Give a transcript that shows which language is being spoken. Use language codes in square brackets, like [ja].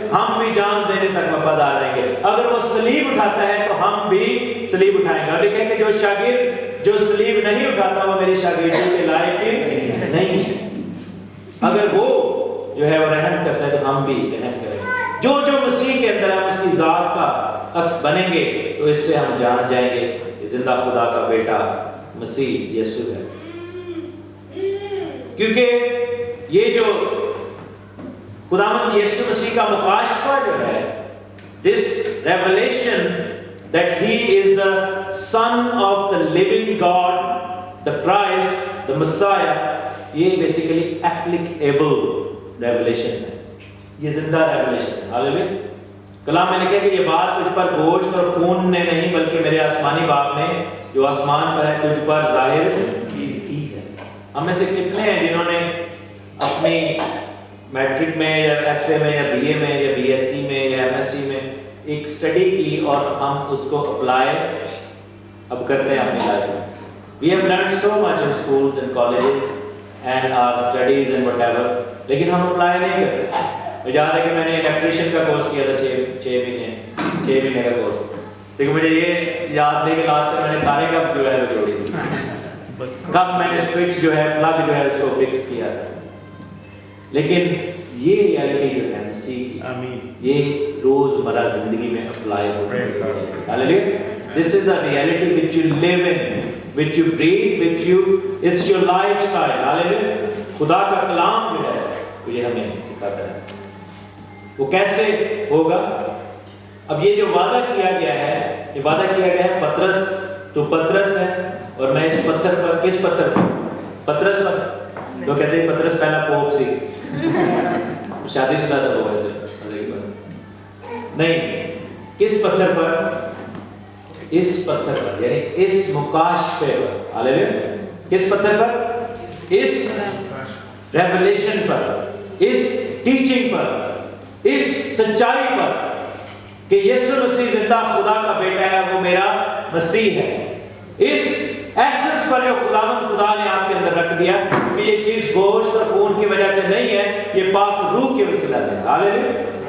[ur] ہم بھی جان دینے تک وفادار رہیں گے. اگر وہ صلیب اٹھاتا ہے تو ہم بھی صلیب اٹھائیں گے. اور لکھیں کہ جو شاگرد جو صلیب نہیں اٹھاتا وہ میری شاگردی کے لائق نہیں ہے. اگر وہ جو ہے وہ رحم کرتا ہے تو ہم بھی رحم کریں گے. جو مسیح کے اندر ہم اس کی ذات کا عکس بنیں گے تو اس سے ہم جان جائیں گے کہ زندہ خدا کا بیٹا مسیح یسوع ہے. کیونکہ یہ جو خداوند یسوع مسیح کا مکاشفہ جو ہے، [en] this revelation that he is the son of the living God, the Christ, the Messiah، [ur] یہ بیسیکلی applicable revelation ہے. یہ زندہ ریولیشن ہے. ہاللیلویا. کلام میں لکھا کہ یہ بات تجھ پر گوشت اور خون نے نہیں بلکہ میرے آسمانی باپ نے جو آسمان پر ہے تجھ پر ظاہر کی ہے. ہم میں سے کتنے ہیں جنہوں نے اپنی میٹرک میں یا ایف اے میں یا بی اے میں یا بی ایس سی میں یا ایم ایس سی میں ایک اسٹڈی کی اور ہم اس کو اپلائی اب کرتے ہیں اپنی لائف میں. [en] We have learned so much in schools and colleges and our studies and whatever، [ur] لیکن ہم اپلائی نہیں کرتے. [en] یاد ہے کہ میں نے الیکٹریشین کا کورس کیا تھا 6 مہینے کا کورس، لیکن مجھے یہ یاد نہیں کہ لاسٹ میں نے تارے کب جو ہے وہ جوڑی تھی، کب میں نے سوئچ جو ہے پلگ جو ہے اس کو فکس کیا تھا. لیکن یہ ریالٹی جو ہے مسیح کی یہ روزمرہ زندگی میں اپلائی ہو رہی ہے. This is the reality which you live in, which you breathe, it's your lifestyle. Hallelujah. [ur] خدا کا کلام جو ہے یہ ہمیں سکھاتا ہے. وہ کیسے ہوگا؟ اب یہ جو وعدہ کیا گیا ہے، یہ وعدہ کیا گیا ہے پترس، تو پترس ہے اور میں اس پتھر پر، کس پتھر پر؟ پترس پر. لوگ کہتے ہیں پترس پہلا پوپ سی، شادی شدہ تھا وہ ویسے نہیں. کس پتھر پر؟ اس پتھر پر، یعنی اس مکاشفے پر. ہاللیلویا. کس پتھر پر؟ اس ریویلیشن پر، اس ٹیچنگ پر، اس سچائی پر کہ یسوع مسیح زندہ خدا کا بیٹا ہے، وہ میرا مسیح ہے. اس ایسنس پر جو خدا نے آپ کے اندر رکھ دیا کہ یہ چیز گوشت اور خون کی وجہ سے نہیں ہے، یہ پاک روح کے وسیلہ سے. ہاللیلویا.